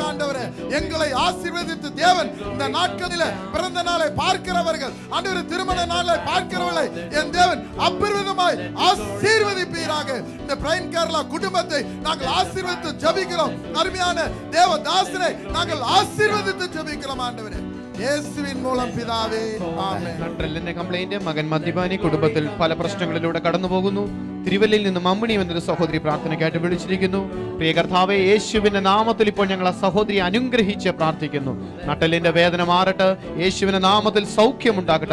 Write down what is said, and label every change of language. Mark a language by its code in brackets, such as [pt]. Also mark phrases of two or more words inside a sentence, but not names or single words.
[ta] ஆண்டவரே எங்களை ஆசீர்வதித்து தேவன் இந்த நாட்களில் பிறந்த நாளை பார்க்கிறவர்கள், ஆண்டவரே திருமண நாளை பார்க்கிறவர்களை என் தேவன் அபரிவிதமாய் ஆசீர்வதிப்பீராக. இந்த பிரைன் கேரளா குடும்பத்தை நாங்கள் ஆசீர்வதித்து ஜெபிக்கிறோம். அருமையான தேவதாசனை நாங்கள் ஆசீர்வதித்து ஜெபிக்கிறோம். [ml] ஆண்டவரே യേശുവിൻ മൂലം പിതാവേ, ആമേൻ. നട്ടെല്ലിന്റെ കംപ്ലൈന്റ്, മകൻ മദ്യപാനി, കുടുംബത്തിൽ പല പ്രശ്നങ്ങളിലൂടെ കടന്നു പോകുന്നു. തിരുവല്ലയിൽ നിന്ന് മമ്മിണി എന്നൊരു സഹോദരി പ്രാർത്ഥനയ്ക്കായിട്ട് വിളിച്ചിരിക്കുന്നു. പ്രിയ കർത്താവേ, യേശുവിന്റെ നാമത്തിൽ ഇപ്പോൾ ഞങ്ങൾ ആ സഹോദരി അനുഗ്രഹിച്ച് പ്രാർത്ഥിക്കുന്നു. നട്ടെല്ലിന്റെ വേദന മാറട്ടെ, യേശുവിന്റെ നാമത്തിൽ സൗഖ്യമുണ്ടാകട്ടെ.